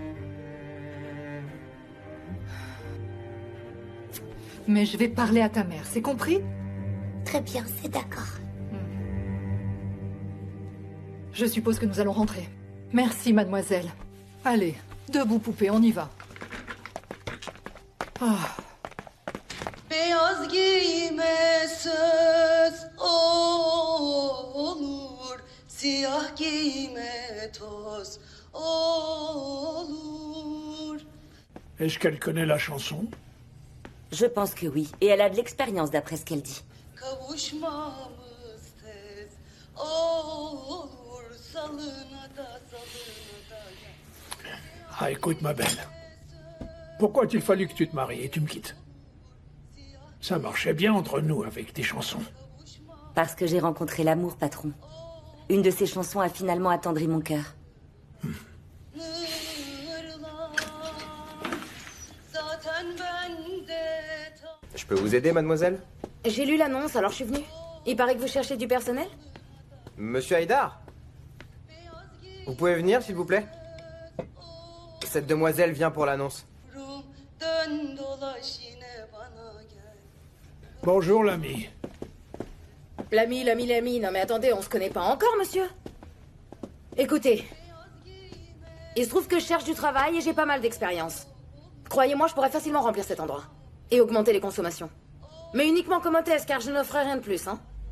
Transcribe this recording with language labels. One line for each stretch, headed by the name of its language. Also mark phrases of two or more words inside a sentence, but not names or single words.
French: Mais je vais parler à ta mère, c'est compris? Très bien, c'est d'accord. Je suppose que nous allons rentrer. Merci, mademoiselle. Allez, debout, poupée, on y va. Ah.
Turkish: Beyaz giyime söz olur, siyah giyime toz olur.
French: Est-ce qu'elle connaît la chanson? Je pense que oui. Et elle a de l'expérience d'après ce qu'elle dit.
Turkish: Kavuşmamız tez olur. Salına da salına da.
French: Ah, écoute, ma belle. Pourquoi a-t-il fallu que tu te maries et tu me quittes? Ça marchait bien entre nous avec tes chansons. Parce que j'ai rencontré l'amour, patron. Une de ces chansons a finalement attendri mon cœur. Je peux vous aider, mademoiselle? J'ai lu l'annonce, alors je suis venue. Il paraît que vous cherchez du personnel? Monsieur Haïdar? Vous pouvez venir, s'il vous plaît? Cette demoiselle vient pour l'annonce.
Turkish: Dön dolaş yine bana gel.
French: Bonjour, l'ami. L'ami. Non mais attendez, on se connaît pas encore, monsieur. Écoutez. Il se trouve que je cherche du travail et j'ai pas mal d'expérience. Croyez-moi, je pourrais facilement remplir cet endroit. Et augmenter les consommations. Mais uniquement comme hôtesse, car je n'offre rien de plus, hein.